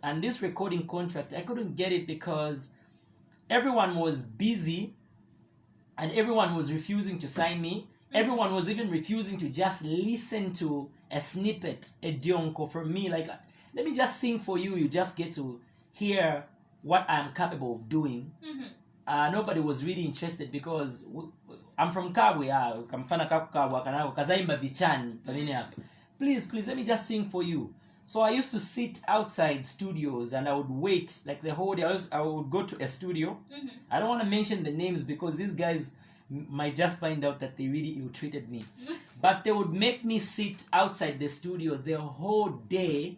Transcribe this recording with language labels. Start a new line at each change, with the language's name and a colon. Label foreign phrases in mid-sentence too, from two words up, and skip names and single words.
English: And this recording contract, I couldn't get it because everyone was busy and everyone was refusing to sign me. Everyone was even refusing to just listen to a snippet, a dionko from me. Like, let me just sing for you. You just get to hear what I'm capable of doing. Nobody was really interested because I'm from Kabwe.
Nyanja: Kamfana Kabwe kanako kazaimba vichani pamene hapa.
English: Please, let me just sing for you. So I used to sit outside studios and I would wait like the whole day. I would go to a studio. I don't want to mention the names because these guys might just find out that they really ill-treated me. But they would make me sit outside the studio the whole day.